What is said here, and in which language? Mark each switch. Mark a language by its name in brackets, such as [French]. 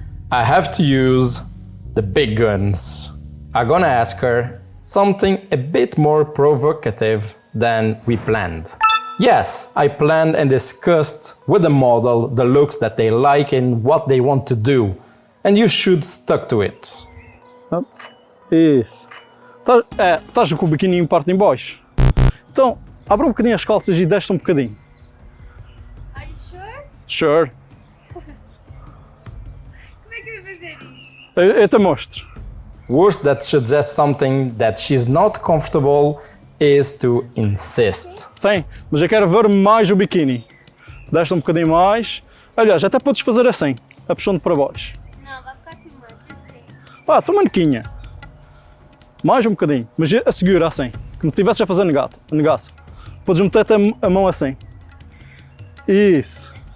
[English] I have to use the big guns. I'm gonna ask her something a bit more provocative than we planned. Yes, I planned and discussed with the model the looks that they like and what they want to do. And you should stick to it. [Portuguese] Isso. Estás com o biquíni em parte em baixo. Então, abre um bocadinho as calças e desce um bocadinho. [English] Are you sure? Sure. [Portuguese] Como é que eu vou fazer isso? Eu te mostro. [English] Words that suggest something that she's not comfortable is to insist. [Portuguese] Sim, mas eu quero ver mais o biquíni. Desce um bocadinho mais. Aliás, até podes fazer assim, a puxando para baixo. Não, vai ficar [English] too much, [Portuguese] assim. Só uma nequinha. Mais um bocadinho, mas a segura assim, como se estivesse a fazer negaça. Podes meter a mão assim. Isso.